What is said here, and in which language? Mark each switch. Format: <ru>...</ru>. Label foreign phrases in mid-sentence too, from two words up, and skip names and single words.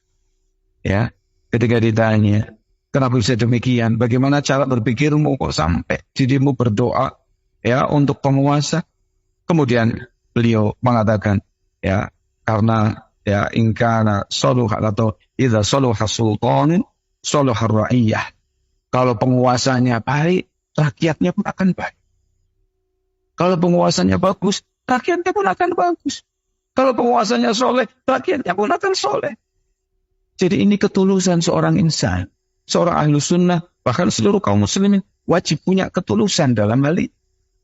<id>Ya, ketika ditanya, kenapa bisa demikian? Bagaimana cara berpikirmu kok sampai dirimu berdoa ya untuk penguasa? Kemudian beliau mengatakan, ya, karena ya</id> <ar>إن كان صلح</ar> <id>atau</id> <ar>إذا صلح سلطان صلح رعية.</ar> <id>Kalau penguasanya baik, rakyatnya pun akan baik. Kalau penguasanya bagus, rakyatnya pun akan bagus. Kalau penguasanya soleh, rakyatnya pun akan soleh. Jadi ini ketulusan seorang insan, seorang ahlu sunnah, bahkan seluruh kaum muslimin wajib punya ketulusan dalam hal ini.</id>